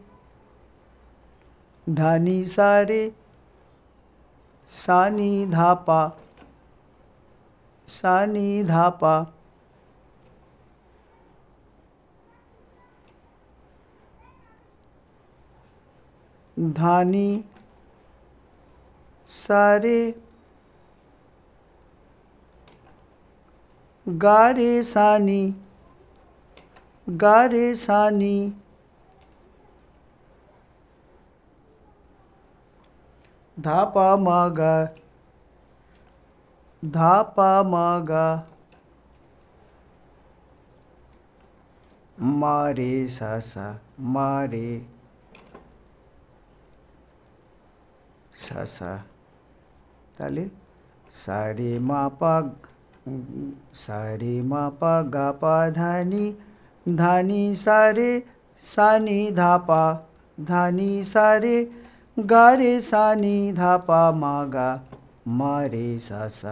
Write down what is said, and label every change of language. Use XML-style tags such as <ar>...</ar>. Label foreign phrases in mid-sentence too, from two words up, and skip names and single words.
<hi>धा नि सा रे, सा नि धा पा, सा नि धा पा, धा नि, सा रे, गा रे सा नि, गा रे सा नि, धा पा म ग, धा पा म ग, मा रे सा सा, मा रे सा सा।</hi> <bn>তাহলে সা রে মা পা, সা রে মা পা গা পা ধা নি, ধা নি সা রে, সা নি ধা পা, ধা নি সা রে, গা রে সা নি ধা পা মা গা, মা রে সা সা।</bn>